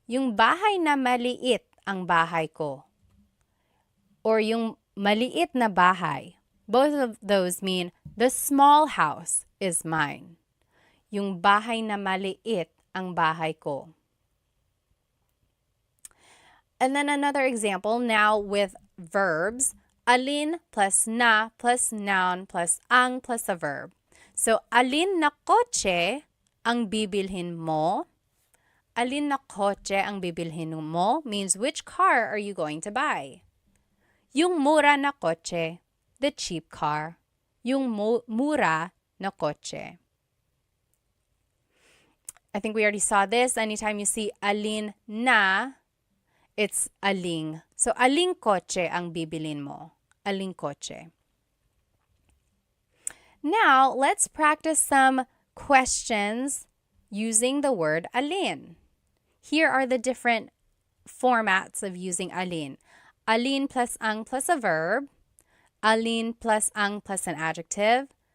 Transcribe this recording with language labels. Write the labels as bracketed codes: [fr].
[tl] Yung bahay na maliit ang bahay ko. Or yung maliit na bahay. [en] Both of those mean the small house is mine. [tl] Yung bahay na maliit ang bahay ko. [en] And then another example now with verbs. Alin plus na plus noun plus ang plus a verb. [tl] So, alin na kotse ang bibilhin mo? Alin na kotse ang bibilhin mo [en] means which car are you going to buy? [tl] Yung mura na kotse, [en] the cheap car. [tl] Yung mura na kotse. [en] I think we already saw this. Anytime you see alin na, it's aling. [tl] So, aling kotse ang bibilin mo? Aling kotse. [en] Now, let's practice some questions using the word alin. Here are the different formats of using alin. Alin plus ang plus a verb. Alin plus ang plus an adjective.